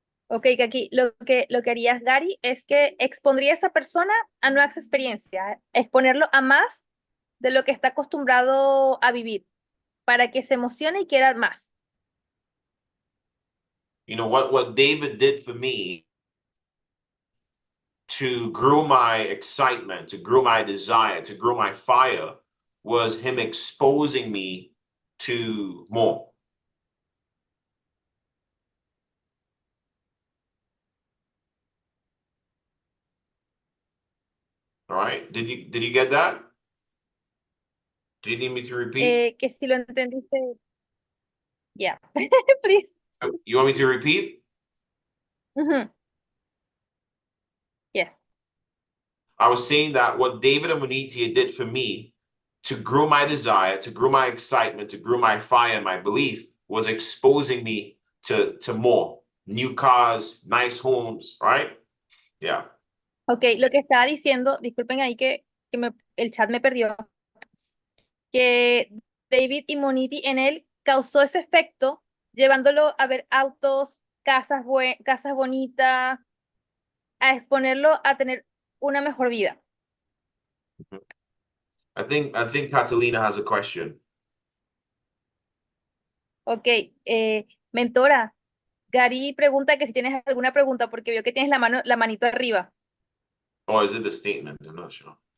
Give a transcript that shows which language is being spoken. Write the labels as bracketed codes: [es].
[es] Ok, Kaki, lo que harías, Gary, es que expondría a esa persona a nuevas experiencias, exponerlo a más de lo que está acostumbrado a vivir, para que se emocione y quiera más. [en] You know, what David did for me to grow my excitement, to grow my desire, to grow my fire, was him exposing me to more. All right. Did you get that? Do you need me to repeat? [es] Que si lo entendiste. [en] Yeah, please. You want me to repeat? Yes. I was saying that what David and Munitia did for me to grow my desire, to grow my excitement, to grow my fire and my belief was exposing me to more new cars, nice homes, right? Yeah. [es] Ok, lo que estaba diciendo, disculpen ahí que el chat me perdió, que David Immunity en él causó ese efecto, llevándolo a ver autos, casas bonitas, a exponerlo a tener una mejor vida. [en] I think Catalina has a question. [es] Ok, mentora, Gary pregunta que si tienes alguna pregunta, porque veo que tienes la manito arriba. [en] Or is it the statement? I'm not sure.